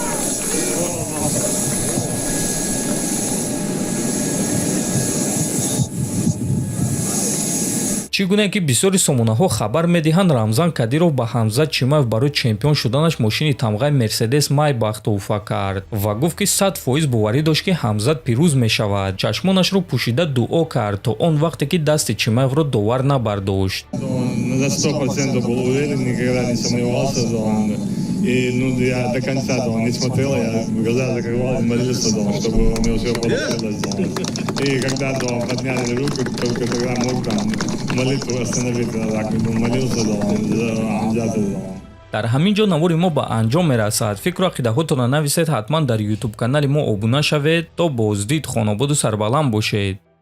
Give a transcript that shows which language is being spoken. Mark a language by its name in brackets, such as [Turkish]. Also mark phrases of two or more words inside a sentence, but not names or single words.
[Tajik] чӣ гуна ки бисёри сомонаҳо хабар медиҳанд, Рамзан Кадиров ба Ҳамзат Чимаев барои чемпион шуданаш мошини тамғаи Мерседес Майбах туҳфа кард ва гуфт ки 100% боварӣ дошт ки Ҳамзат пирӯз мешавад. чашмонашро пӯшида дуо кард то он вақте ки дасти Чимаевро довар набардошт. [Russian] На 100% был уверен, никогда не сомневался. И я до конца не смотрел, я глаза закрывал и молился, чтобы у него все получилось. И когда подняли руку, только тогда мог молитву остановить. Молился, Амзата. [Tajik] дар ҳамин ҷо навори мо ба анҷом мерасад. фикру ақидаҳотонро нависед, ҳатман дар YouTube канали мо обуна шавед. то боздид, хонободу сарбаланд бошед.